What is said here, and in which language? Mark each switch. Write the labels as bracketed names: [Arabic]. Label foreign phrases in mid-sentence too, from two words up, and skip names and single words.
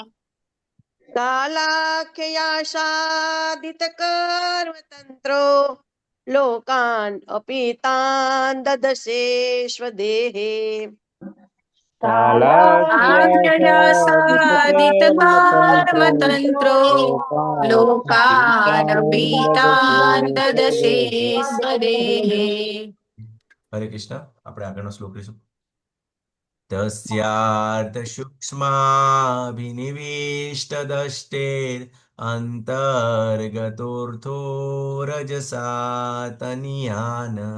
[Sanskrit] कालाख्ययाशादितकर्मतन्त्रो लोकान् अपीतान् ददसे स्वदेहे कालाख्ययासादितकर्मतन्त्रो लोकानपीतान् ददसे स्वदेहे [Gujarati] હરે કૃષ્ણ આપણે આગળનો શ્લોક લઈશું [Sanskrit] તસ્યાર્ધસૂક્ષ્માભિનિવિષ્ટદષ્ટેર અંતર્ગતોર્થો રજસા તનિયાન